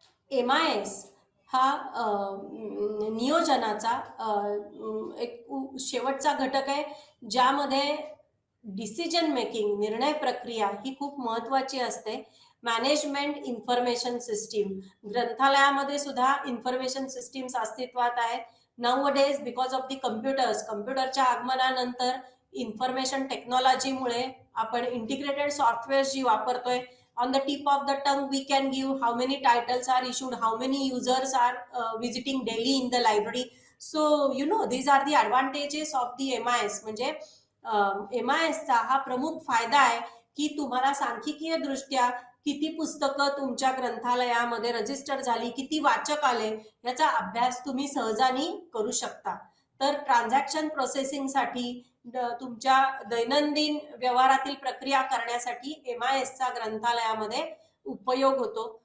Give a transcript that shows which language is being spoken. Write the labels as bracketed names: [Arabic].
[Marathi] MIS हा नियोजनाचा एक शेवटचा घटक आहे, ज्यामध्ये डिसिजन मेकिंग, निर्णय प्रक्रिया ही खूप महत्वाची असते. मॅनेजमेंट इन्फॉर्मेशन सिस्टीम, ग्रंथालयामध्ये सुद्धा इन्फॉर्मेशन सिस्टीम्स अस्तित्वात आहेत. नाउअडेज बिकॉज ऑफ दी कम्प्युटरच्या आगमनानंतर इन्फॉर्मेशन टेक्नॉलॉजीमुळे आपण इंटिग्रेटेड सॉफ्टवेअर जी वापरतोय, [English] on the tip of the tongue we can give how many titles are issued, how many users are visiting daily in the library. So you know these are the advantages of the MIS. [Marathi] म्हणजे MIS चा हा प्रमुख फायदा आहे की तुम्हाला सांख्यिकीय दृष्ट्या किती पुस्तकं तुमच्या ग्रंथालयामध्ये रजिस्टर झाली, किती वाचक आले, याचा अभ्यास तुम्ही सहजानी करू शकता. तर ट्रान्झॅक्शन प्रोसेसिंगसाठी, तुमच्या दैनंदिन व्यवहारातील प्रक्रिया करण्यासाठी MIS चा ग्रंथालयामध्ये उपयोग होतो.